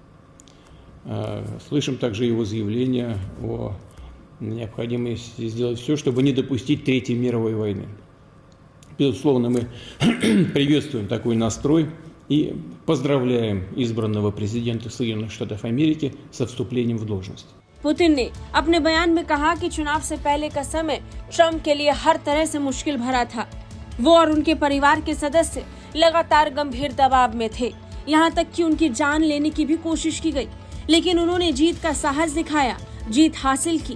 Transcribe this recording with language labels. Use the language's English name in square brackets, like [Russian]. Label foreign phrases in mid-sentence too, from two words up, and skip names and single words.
[Russian] Слышим также его заявление о необходимости сделать все, чтобы не допустить Третьей мировой войны. Безусловно, мы приветствуем такой настрой и поздравляем избранного президента Соединенных Штатов Америки со вступлением в должность. [Hindi] पुतिन ने अपने बयान में कहा कि चुनाव से पहले का समय ट्रंप के लिए हर तरह से मुश्किल भरा था। वो और उनके परिवार के सदस्य लगातार गंभीर दबाव में थे, यहाँ तक कि उनकी जान लेने की भी कोशिश की गई, लेकिन उन्होंने जीत का साहस दिखाया, जीत हासिल की।